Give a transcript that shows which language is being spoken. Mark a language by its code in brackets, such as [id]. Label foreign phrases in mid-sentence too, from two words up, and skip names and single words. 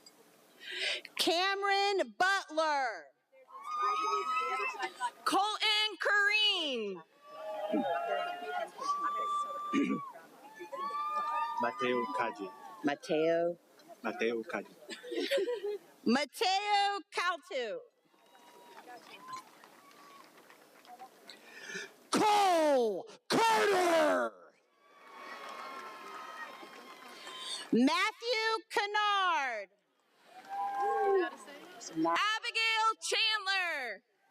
[en] Cameron Butler. Colton Corrine. Mateo Kaji. Mateo. Mateo Kaji. Mateo Caltu. Cole Carter. Matthew Kennard. Abigail Chandler.